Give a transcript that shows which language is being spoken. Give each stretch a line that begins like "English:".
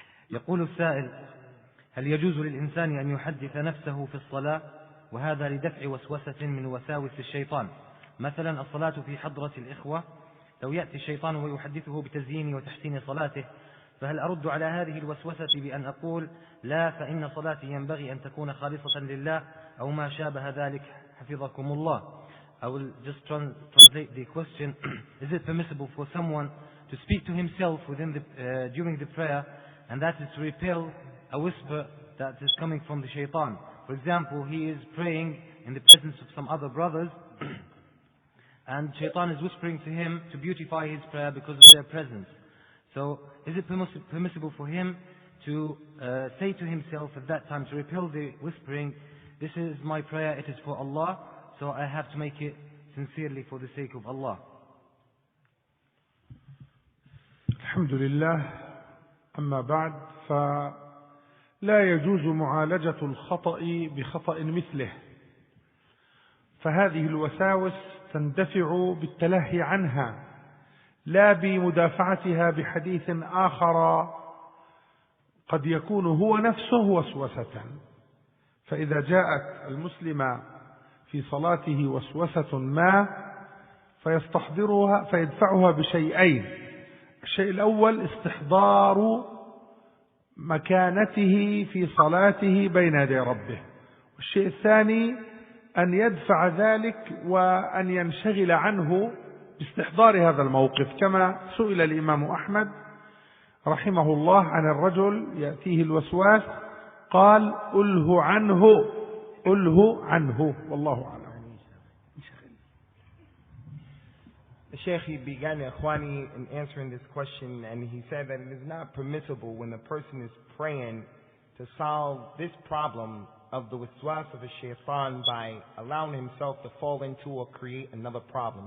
Arabic: يقول السائل: هل يجوز للإنسان أن يحدث نفسه في الصلاة، وهذا لدفع وسوسة من وساوس الشيطان؟ مثلا الصلاة في حضرة الإخوة، لو يأتي الشيطان ويحدثه بتزيين وتحسين صلاته، فهل أرد على هذه الوسوسة بأن أقول لا، فإن صلاتي ينبغي أن تكون خالصة لله، أو ما شابه ذلك حفظكم الله؟
English: I will just translate the question. Is it permissible for someone to speak to himself during the prayer, and that is to repel a whisper that is coming from the shaitan? For example, he is praying in the presence of some other brothers, and shaitan is whispering to him to beautify his prayer because of their presence. So is it permissible for him to say to himself at that time, to repel the whispering, this is my prayer, it is for Allah, so I have to make it sincerely for the sake of Allah?
Arabic: الحمد لله. أما بعد، فلا يجوز معالجة الخطأ بخطأ مثله، فهذه الوساوس تندفع بالتلهي عنها لا بمدافعتها بحديث آخر قد يكون هو نفسه وسوسة. فإذا جاءت المسلم في صلاته وسوسة ما فيستحضرها فيدفعها بشيئين: الشيء الأول استحضار مكانته في صلاته بين يدي ربه، والشيء الثاني أن يدفع ذلك وأن ينشغل عنه باستحضار هذا الموقف، كما سئل الإمام أحمد رحمه الله عن الرجل يأتيه الوسواس قال: أله عنه أله عنه، والله أعلم.
English: The Shaykh, he began Ikhwani in answering this question, and he said that it is not permissible when the person is praying to solve this problem of the waswas of the shaitan by allowing himself to fall into or create another problem.